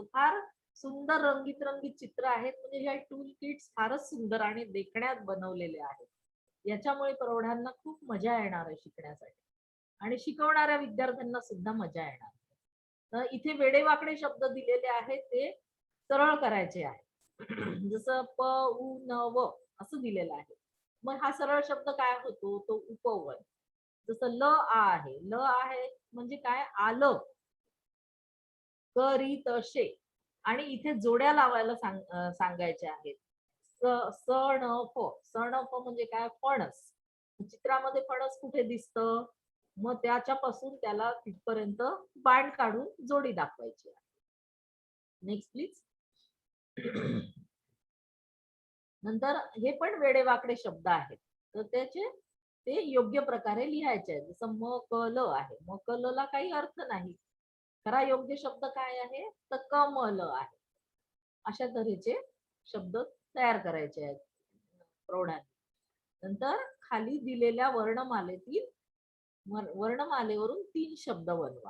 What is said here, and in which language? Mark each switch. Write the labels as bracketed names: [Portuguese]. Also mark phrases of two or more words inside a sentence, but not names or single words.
[Marathi] फार सुंदर रंगीत रंगीत चित्र आहेत. म्हणजे हे [English] tool kits [Marathi] फारच सुंदर आणि देखण्यात बनवलेले आहेत. याच्यामुळे प्रौढांना खूप मजा येणार आहे शिकण्यासाठी आणि शिकवणाऱ्या विद्यार्थ्यांना सुद्धा मजा येणार. तर इथे वेडेवाकडे शब्द दिलेले आहेत ते सरळ करायचे आहे. जसं प उ न व असं दिलेलं आहे. मग हा सरळ शब्द काय होतो? तो उपवन. जसं ल आ आहे. ल आहे म्हणजे काय? आलं. क री त शे आणि इथे जोड्या लावायला सांगायच्या आहेत. स न फ. स न फ म्हणजे काय? फणस. चित्रामध्ये फणस कुठे दिसतं? मग त्याच्यापासून त्याला तिथपर्यंत बाण काढून जोडी दाखवायची आहे. [English] next please. [Marathi] नंतर हे पण वेडेवाकडे शब्द आहेत. तर ते योग्य प्रकारे लिहायचे आहेत. जसं म क ल आहे. म क ल ला काही अर्थ नाही. खरा योग्य शब्द काय आहे? तर कमल आहे. अशा तऱ्हेचे शब्द तयार करायचे आहेत प्रौढांनी. नंतर खाली दिलेल्या वर्णमालेवरून 3 शब्द बनवा.